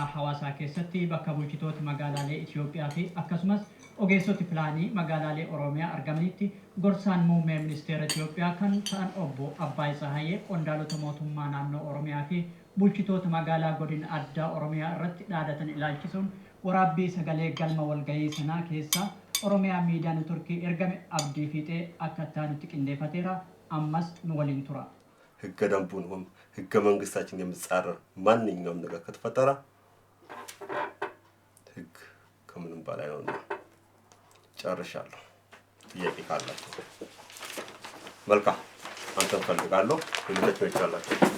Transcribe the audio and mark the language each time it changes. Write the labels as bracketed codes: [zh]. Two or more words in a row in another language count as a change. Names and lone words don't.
[om] Hawaasaa keessatti bakka bulchitoota magaalaalee Itoophiyaa fi akkasumas ogeessoti pilaanii magaalaalee Oromiyaa argamanitti gorsaan muummee ministeera Itoophiyaa kan ta'an obbo Abbaay Tsahaayee qondaalota mootummaa naannoo Oromiyaa fi bulchitoota magaalaa godina addaa Oromiyaa irratti dhaadatan ilaalchisuun waraabbii sagalee galma walgahii sanaa keessa Oromiyaa miidiyaa Neetworkii ergame abdii fiixee akka ta'anitti qindeeffateera ammas nu waliin tura. [am] ህገ ደንቡን ህገ መንግስታችን የሚጻረር ማንኛውም ነገር ከተፈጠረ ህግ ከምንም በላይ ነውና ጨርሻለሁ። ጥያቄ ካላችሁ መልካም አንተን ፈልጋለሁ ሁለቱ ይቻላችሁ።